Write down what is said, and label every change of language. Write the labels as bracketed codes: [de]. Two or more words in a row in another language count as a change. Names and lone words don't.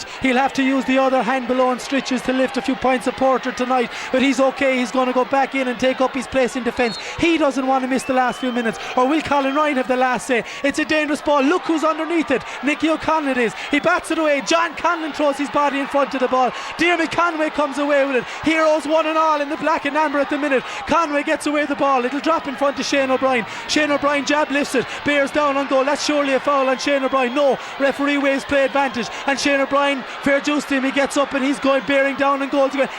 [en] He'll have to use the other hand below and stitches to lift a few points of Porter tonight, but he's okay. He's going to go back in and take up his place in defence. He doesn't want to miss the last few minutes, or will Colin Ryan have the last say? It's a dangerous ball. Look who's underneath it. Nicky O'Connell it is. He bats it away. John Conlon throws his body in front of the ball. Diarmuid Conway comes away with it. Heroes one and all in the black and amber at the minute. Conway gets away the ball. It'll drop in front of Shane O'Brien. Shane O'Brien jab lifts it. Bears down on goal. That's surely a foul on Shane O'Brien. No. Referee waves play advantage. And Shane O'Brien, fair juice to him, he gets up and he's going bearing down on goals again.